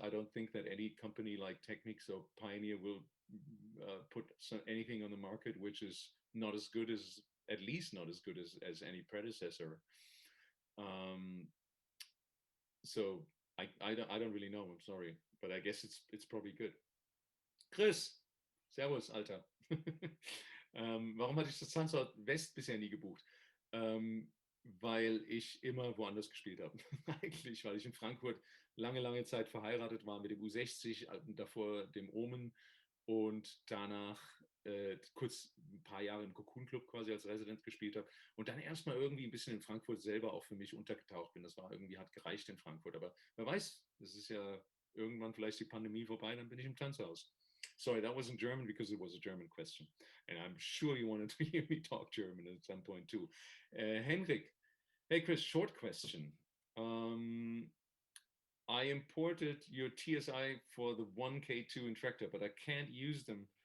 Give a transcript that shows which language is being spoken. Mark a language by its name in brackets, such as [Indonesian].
[English] I don't think that any company like Technics or Pioneer will put anything on the market which is not as good as, at least not as good as any predecessor. Um, so I don't really know. I'm sorry, but I guess it's probably good. [German] Chris, Servus, Alter. Warum hatte ich das Sunset West bisher nie gebucht? Weil ich immer woanders gespielt habe. Eigentlich, weil ich in Frankfurt lange, lange Zeit verheiratet war mit dem U60, davor dem Omen, und danach kurz ein paar Jahre im Cocoon Club quasi als Resident gespielt habe und dann erstmal irgendwie ein bisschen in Frankfurt selber auch für mich untergetaucht bin. Das war irgendwie, hat gereicht in Frankfurt. Aber wer weiß, es ist ja irgendwann vielleicht die Pandemie vorbei, dann bin ich im Tanzhaus. [English] Sorry, that wasn't German because it was a German question. And I'm sure you wanted to hear me talk German at some point too. Henrik, hey Chris, short question. I imported your TSI for the 1K2 in Tractor, but I can't use them.